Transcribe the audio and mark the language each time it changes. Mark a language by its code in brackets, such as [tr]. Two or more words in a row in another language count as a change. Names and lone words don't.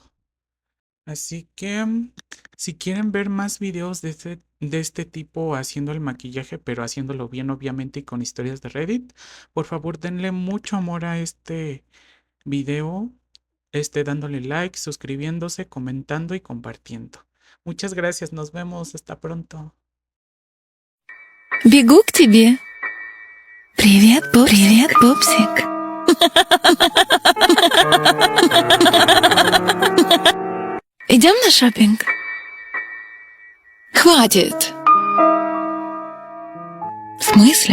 [es] Así que si quieren ver más videos de este tipo haciendo el maquillaje, pero haciéndolo bien obviamente y con historias de Reddit, por favor denle mucho amor a este video, dándole like, suscribiéndose, comentando y compartiendo. Muchas gracias, nos vemos, hasta pronto. [ru] Бегу к тебе. Привет, привет, пупсик. Идем на шопинг? Хватит. В смысле?